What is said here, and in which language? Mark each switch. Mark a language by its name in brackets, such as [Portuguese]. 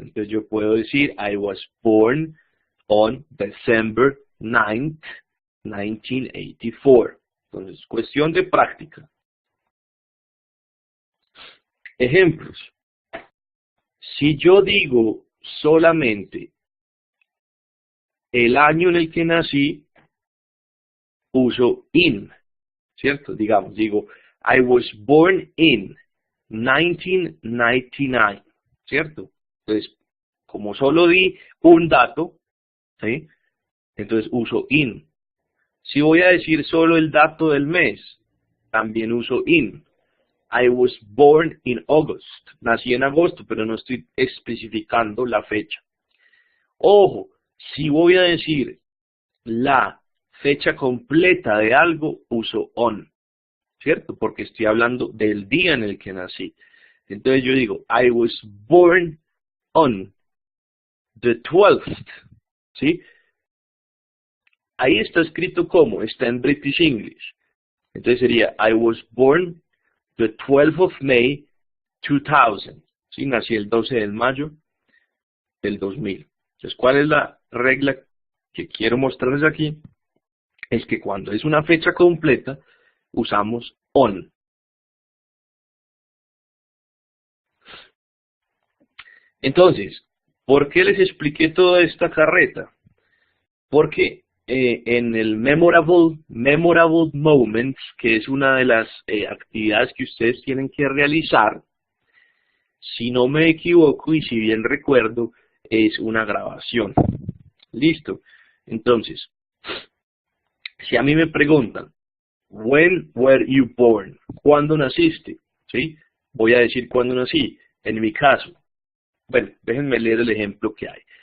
[Spanish] Entonces yo puedo decir, [English] I was born on December 9th, 1984. [Spanish] Entonces, cuestión de práctica. Ejemplos. Si yo digo solamente el año en el que nací, uso in, ¿cierto? Digamos, digo, [English] I was born in 1999, ¿cierto? [Spanish] Entonces, como solo di un dato, ¿sí? Entonces uso in. Si voy a decir solo el dato del mes, también uso in. [English] I was born in August. [Spanish] Nací en agosto, pero no estoy especificando la fecha. Ojo, si voy a decir la fecha completa de algo, uso on, ¿cierto? Porque estoy hablando del día en el que nací. Entonces yo digo, [English] I was born on the 12th, ¿sí? [Spanish] Ahí está escrito como, está en British English. Entonces sería, [English] I was born the 12th of May 2000. [Spanish] ¿Sí? Nací el 12 de mayo del 2000. Entonces, ¿cuál es la regla que quiero mostrarles aquí? Es que cuando es una fecha completa, usamos on. Entonces, ¿por qué les expliqué toda esta carreta? Porque en el memorable moments, que es una de las actividades que ustedes tienen que realizar, si no me equivoco y si bien recuerdo, es una grabación. Listo. Entonces, si a mí me preguntan, [English] when were you born? [Spanish] ¿Cuándo naciste? ¿Sí? Voy a decir cuándo nací. En mi caso, bueno, déjenme leer el ejemplo que hay.